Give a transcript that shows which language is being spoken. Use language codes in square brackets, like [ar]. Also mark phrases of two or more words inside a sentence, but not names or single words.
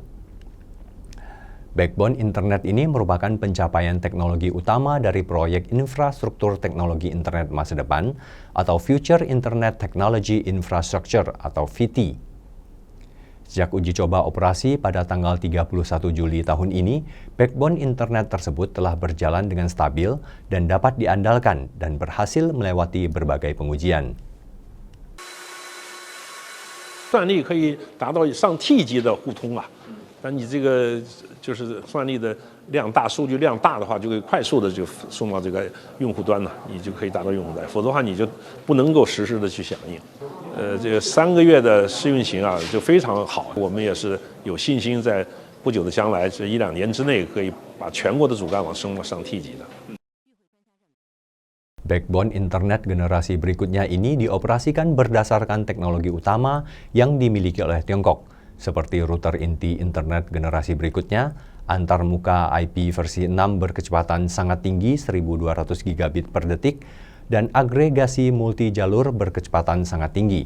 [id] Backbone internet ini merupakan pencapaian teknologi utama dari proyek infrastruktur teknologi internet masa depan atau [en] Future Internet Technology Infrastructure [id] atau FITI. Sejak uji coba operasi pada tanggal 31 Juli tahun ini, backbone internet tersebut telah berjalan dengan stabil dan dapat diandalkan dan berhasil melewati berbagai pengujian. [zh] 算力可以达到上 T 级的互通啊，但你这个就是算力的量大、数据量大的话，就可以快速的就送到这个用户端了，你就可以达到用户端，否则的话你就不能够实时的去响应。这个3个月的试运行啊，就非常好，我们也是有信心在不久的将来，这1-2年之内可以把全国的主干网升到上 T 级的。 [id] Backbone internet generasi berikutnya ini dioperasikan berdasarkan teknologi utama yang dimiliki oleh Tiongkok, seperti router inti internet generasi berikutnya, antarmuka IP versi 6 berkecepatan sangat tinggi 1200 gigabit per detik, dan agregasi multi-jalur berkecepatan sangat tinggi.